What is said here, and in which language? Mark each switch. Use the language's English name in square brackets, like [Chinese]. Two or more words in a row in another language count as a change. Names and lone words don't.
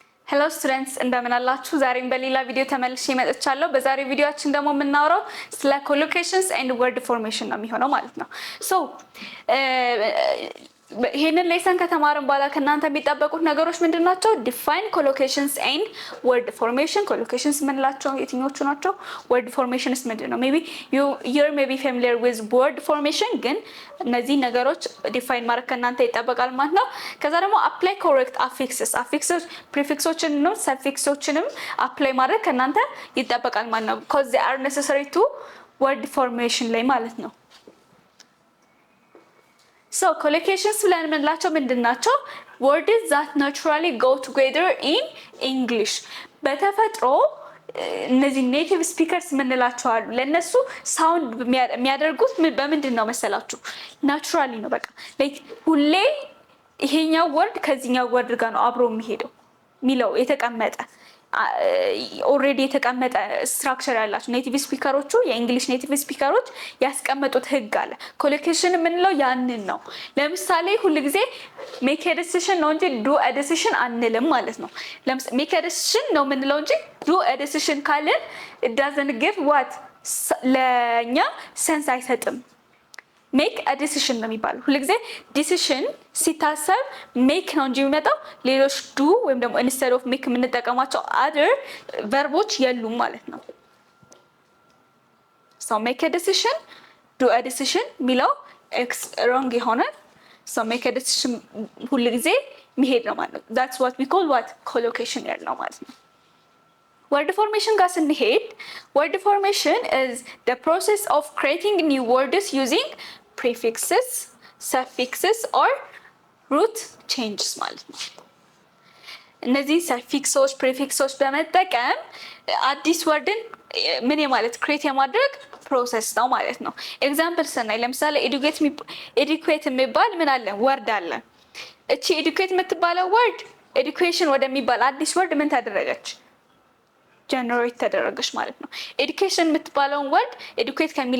[English] Hello students [Amharic] እንደምን አላችሁ ዛሬም በሌላ ቪዲዮ ተመልሼ መጥቻለሁ በዛሬው ቪዲዮአችን ደግሞ የምናወራው ስለ [English] collocations and word formation [Amharic] ነው የሚሆነው ማለት ነው so ይሄንን ሌሰን ከተማርን በኋላ ከናንተ የሚጠበቁት ነገሮች ምንድናቸው [English] define collocations and word formation [Amharic] collocations ምንላቸው የትኞቹ ናቸው [English] word formations [Amharic] ምንድነው [English] maybe you're maybe familiar with word formation [Amharic] ግን እነዚህ ነገሮች define ማድረግ ከናንተ ይጠበቃል ማለት ነው ከዛ ደግሞ [English] apply correct affixes [Amharic] prefixዎችን ነው suffixዎችንም apply ማድረግ ከናንተ ይጠበቃል ማለት ነው [English] because they are necessary to word formation [Amharic] ላይ ማለት ነው [English] So collocations [Amharic] ብለን ምንላቸው ምንድናቸው [English] words that naturally go together in English [Amharic] በተፈጥሮ እነዚህ [English] native speakers [Amharic] ምንላቸው አሉ ለነሱ ሳውንድ የሚያደርጉት በምንድነው መሰላችሁ ናቹራሊ ነው በቃ ላይክ ሁሌ ይሄኛው ወርድ ከዚህኛው ወርድ ጋር ነው አብሮ የሚሄደው ሚለው የተቀመጠ already የተቀመጠ ስትራክቸር ያላችሁ ኔቲቭ ስፒከሮቹ የእንግሊሽ ኔቲቭ ስፒከሮች ያስቀመጡት ህግ አለ ኮሎኬሽን ምንለው ያንን ነው ለምሳሌ ሁሉ ጊዜ [English] make a decision [Amharic] ነው እንጂ [English] do a decision [Amharic] አንልም ማለት ነው ለምሳሌ [English] make a decision [Amharic] ነው ምንለው እንጂ [English] do a decision [Amharic] ካልን [English] it doesn't give what [Amharic] ለኛ sense አይሰጥም [English] make a decision [Amharic] ነው የሚባለው ሁሉ ጊዜ decision ሲታሰብ make ነው እንጂ የሚመጣው ሌሎች do ወይም ደግሞ [English] instead of make [Amharic] የምንጠቀማቸው [English] other verbs [Amharic] የሉም ማለት ነው [English] so make a decision do a decision ሚለው wrong የሆነ so make a decision [Amharic] ሁሉ ጊዜ መሄድ ነው ማለት ነው [English] that's what we call what collocation [Amharic] ነው ማለት ነው [English] Word formation [Amharic] ጋር ስንሄድ [English] word formation is the process of creating new words using prefixes, suffixes or root changes [Amharic] ማለት ነው እነዚህ [English] suffixes, prefixes [Amharic] በመጠቀም አዲስ ወርድን ምን ማለት create የማድረግ ፕሮሰስ ነው ማለት ነው ኤግዛምፕል ስናይ ለምሳሌ educate የሚባል ምን አለ ወርድ አለ እቺ educate የምትባለው ወርድ education ወደሚባል አዲስ ወርድ ምን ተደረገች generate ተደረገች ማለት ነው education የምትባለው ወርድ educate ከሚለው